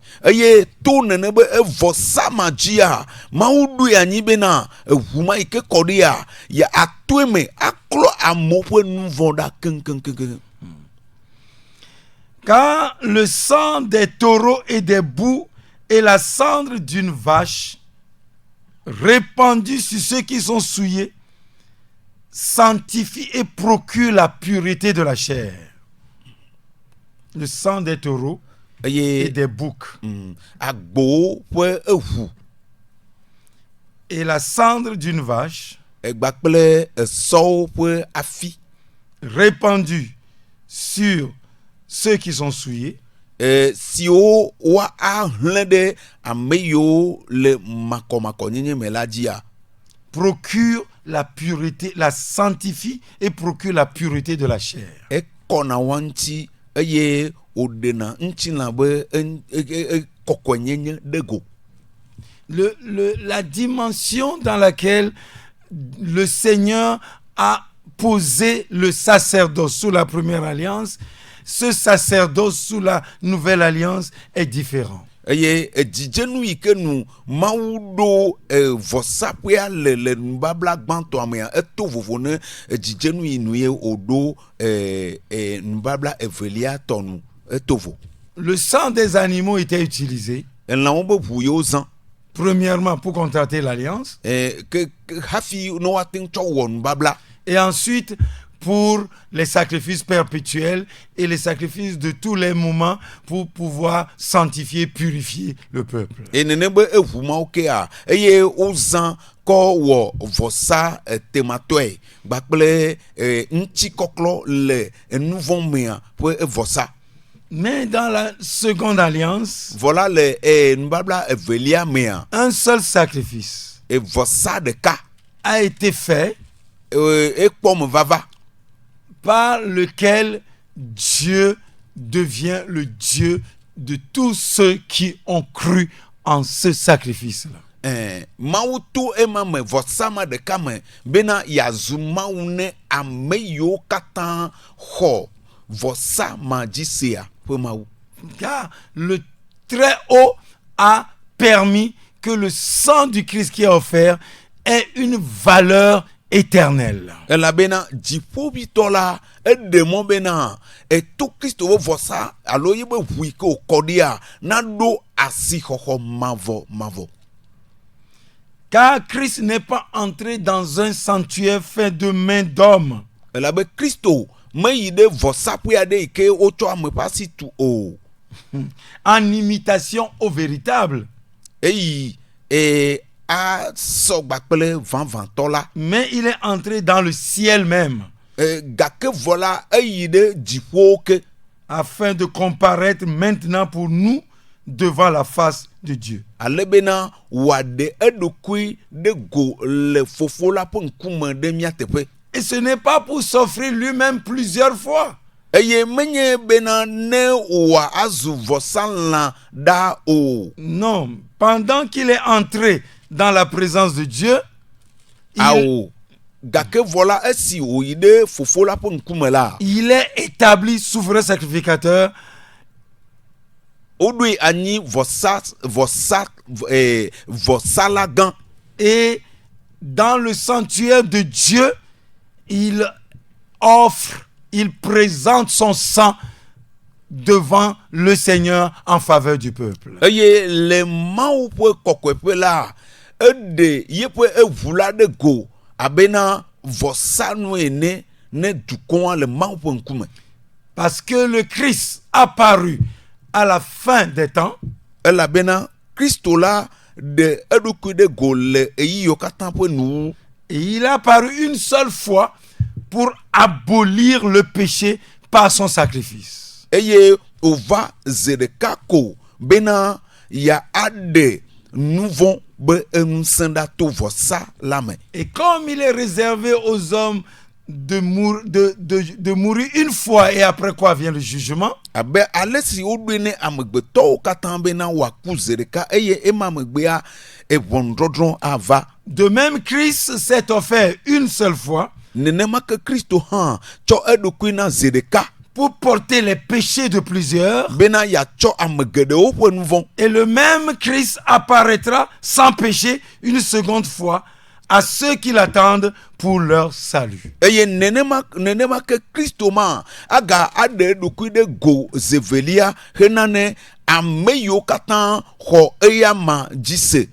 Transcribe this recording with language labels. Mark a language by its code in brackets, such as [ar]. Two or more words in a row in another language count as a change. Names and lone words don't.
[ee] Eye to nene be vɔsama dzia Mawu ɖoe anyi bena eʋu ma yi ke kɔ ɖea ya atoe me aklɔ amewo ƒe nuvɔ̃ɖa keŋkeŋkeŋkeŋ. [fr] Car le sang des taureaux et des boucs et la cendre d'une vache répandue sur ceux qui sont souillés sanctifie et procure la pureté de la chair. Le sang des taureaux et eye des boucs [ee] agbowo ƒe eʋu [fr] et la cendre d'une vache [ee] egba kple esɔwo ƒe afi [fr] répandue sur ceux qui sont souillés [ee] siwo wa ahlẽ ɖe ame yiwo le makɔmakɔnyenye me la dzia [fr] procure la pureté, la sanctifie et procure la pureté de la chair. [ee] ekɔna wa ŋuti eye wòɖena ŋutilã be kɔkɔenyenye ɖe go. [fr] La dimension dans laquelle le Seigneur a posé le sacerdoce sous la première alliance, ce sacerdoce sous la nouvelle alliance est différent. [ee] Eye dzidzenu yi ke nu Mawu ɖo vɔsaƒea le nubabla gbãtɔa mea eto vovo ne dzidzenu yi nu ye wòɖo nubabla evelia tɔ nu eto vo. [fr] Le sang des animaux était utilisé [ee] Elãwo be ʋu yewo zã [fr] premièrement pour contracter l'alliance [ee] ke hafi ne woate ŋu tsɔ wɔ nubabla [fr] et ensuite pour les sacrifices perpétuels et les sacrifices de tous les moments pour pouvoir sanctifier, purifier le peuple. [ee] nene be eʋu mawo kea eye wozã kɔ wɔ vɔsa tematɔe gbakple ŋutikɔklɔ le nu vɔ mea ƒe vɔsa. [fr] Mais dans la seconde alliance, [ee] Vɔla le nubabla evelia mea [fr] un seul sacrifice [ee] vɔsa ɖeka [fr] a été fait [ee] ekpɔ me vava [fr] par lequel Dieu devient le Dieu de tous ceux qui ont cru en ce sacrifice-là. [ee] Mawu to ema me vɔsa ma ɖeka me bena yazu Mawu ne ame yiwo katã xɔ vɔsa ma dzi sea ƒe Mawu. [fr] Car le Très-Haut a permis que le sang du Christ qui est offert ait une valeur éternelle. [ee] Elabena dziƒoʋĩtɔ la eɖe mɔ bena eto Kristo ƒe vɔsa alo ye be ʋu yi ke wòkɔ ɖia naɖo asixɔxɔ mavɔ. [fr] Car Christ n'est pas entré dans un sanctuaire fait de mains d'hommes. [ee] Elabe Kristo meyi ɖe vɔsaƒe aɖe yi ke wotsɔ ame ƒe asi tu o. [fr] En imitation au véritable. [ee] Eyi asɔ gbakple vavãtɔ la. [fr] Mais il est entré dans le ciel même. [ee] Gake vɔ la eyi ɖe dziƒowo ke. [fr] Afin de comparaître maintenant pour nous devant la face de Dieu. [ee] Ale bena wòaɖe eɖokui ɖe go le Fofo la ƒe ŋkume ɖe mía teƒe. [fr] Et ce n'est pas pour s'offrir lui-même plusieurs fois. [ee] Eye menye bena ne wòazu vɔsalã ɖa o. [fr] Non, pendant qu'il est entré dans la présence de Dieu, [ee] Awo gake vɔ la esi wòyi ɖe Fofo la ƒe ŋkume la. [fr] il est établi souverain sacrificateur. [ee] Woɖoe anyi vɔsala gã. [fr] Et dans le sanctuaire de Dieu, il offre, il présente son sang devant le Seigneur en faveur du peuple. [ee] Eye le Mawu ƒe kɔkɔeƒe la eɖe yeƒe eʋu la ɖe go abena vɔsanu ene ne dukɔa le Mawu ƒe ŋkume. [fr] Parce que le Christ apparu à la fin des temps. [ee] Elabena Kristo la ɖe eɖokui ɖe go le eyiwo katã ƒe nuwu. [fr] Et il est apparu une seule fois pour abolir le péché par son sacrifice. [ee] Eye wòva ze ɖeka ko bena ya aɖe nu vɔ̃ be eŋusẽ ɖa to vɔsa la me. [fr] Et comme il est réservé aux hommes de mourir une fois et après quoi vient le jugement. [ee] Abe ale si woɖoe ne amegbetɔwo katã bena wòaku ze ɖeka eye ema megbea ʋɔnudɔdrɔ̃ ava. [fr] De même, Christ s'est offert une seule fois [ee] Nenema ke Kristo hã tsɔ eɖokui na ze ɖeka [fr] pour porter les péchés de plusieurs. [ee] bena yatsɔ ame geɖewo ƒe nu vɔ̃. [fr] Et le même Christ apparaîtra sans péché une seconde fois à ceux qui l'attendent pour leur salut. [ee] eye nenema ke Kristo ma aga ade ɖokui ɖe go zevelia henane ame yiwo katã xɔ eya ma dzi se.